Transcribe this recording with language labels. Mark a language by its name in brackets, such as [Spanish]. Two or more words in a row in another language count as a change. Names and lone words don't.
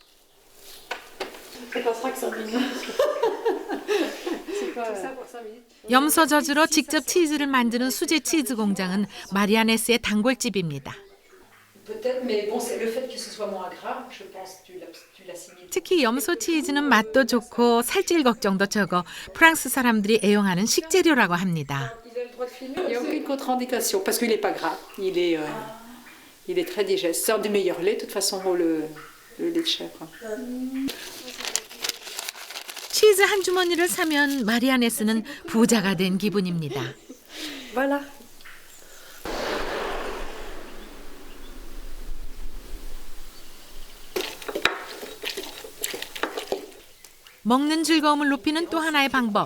[Korean] 염소 젖으로 직접 치즈를 만드는 수제 치즈 공장은 마리아네스의 단골집입니다. 특히 염소 치즈는 맛도 좋고 살찔 걱정도 적어 프랑스 사람들이 애용하는 식재료라고 합니다. [French] Il n'y a aucune contre-indication parce qu'il n'est pas gras. Il est très digeste. C'est un des meilleurs laits, de toute façon, le lait de chèvre. [Korean] 치즈 한 주머니를 사면 마리아네스는 부자가 된 기분입니다. [French] Voilà. [Korean] 먹는 즐거움을 높이는 또 하나의 방법.